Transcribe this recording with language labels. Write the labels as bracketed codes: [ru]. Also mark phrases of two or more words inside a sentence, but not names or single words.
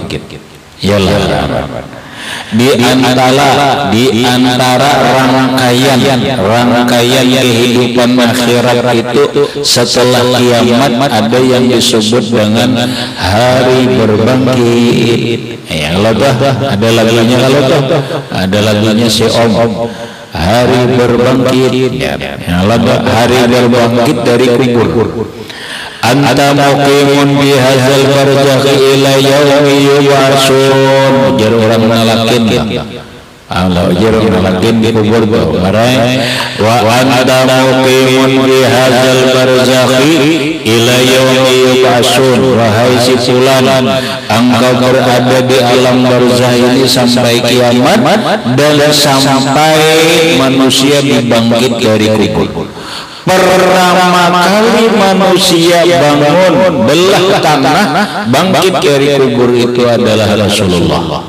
[id] Yalah, di antara rangkaian kehidupan akhirat itu setelah kiamat ada yang disebut dengan hari berbangkit. Yang lebah ada lagunya, kalau ada lagunya si Om, hari berbangkit. Yang lebah hari berbangkit dari kubur. [ar] anta muqimun bi hadzal barzakh ila yaumi yub'atsun. [id] Ujar orang ngalakin Allah ujar ngalakin di kubur tuh marai [ar] wa anta muqimun bi hadzal barzakh ila yaumi yub'atsun. [id] Wahai si fulan, engkau berada di alam barzakh ini sampai kiamat dan sampai manusia dibangkit dari kubur. Pertama kali manusia bangun belah tanah bangkit dari kubur itu adalah Rasulullah.